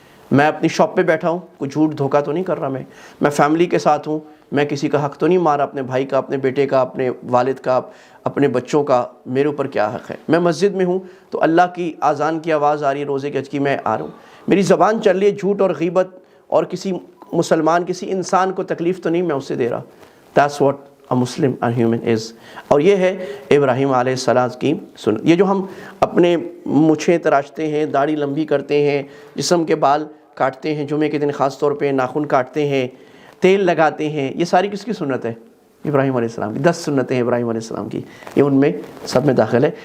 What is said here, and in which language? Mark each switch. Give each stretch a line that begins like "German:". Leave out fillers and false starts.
Urdu: میں اپنی شاپ پہ بیٹھا ہوں, کوئی جھوٹ دھوکہ تو نہیں کر رہا, میں فیملی کے ساتھ ہوں, میں کسی کا حق تو نہیں مارا, اپنے بھائی کا, اپنے بیٹے کا, اپنے والد کا, اپنے بچوں کا, میرے اوپر کیا حق ہے. میں مسجد میں ہوں تو اللہ کی اذان کی آواز آ رہی ہے, روزے کے حج کی, میں آ رہا ہوں, میری زبان چل رہی ہے جھوٹ اور غیبت اور کسی مسلمان, کسی انسان کو تکلیف تو نہیں میں اسے دے رہا.
English: That's what a Muslim and human is.
Urdu: اور یہ ہے ابراہیم علیہ السلام کی سنت. یہ جو ہم اپنے مونچھیں تراشتے ہیں, داڑھی لمبی کرتے ہیں, جسم کے بال کاٹتے ہیں, جمعے کے دن خاص طور پہ ناخن کاٹتے ہیں, تیل لگاتے ہیں, یہ ساری کس کی سنت ہے؟ ابراہیم علیہ السلام کی. 10 سنتیں ہیں ابراہیم علیہ السلام کی, یہ ان میں سب میں داخل ہے.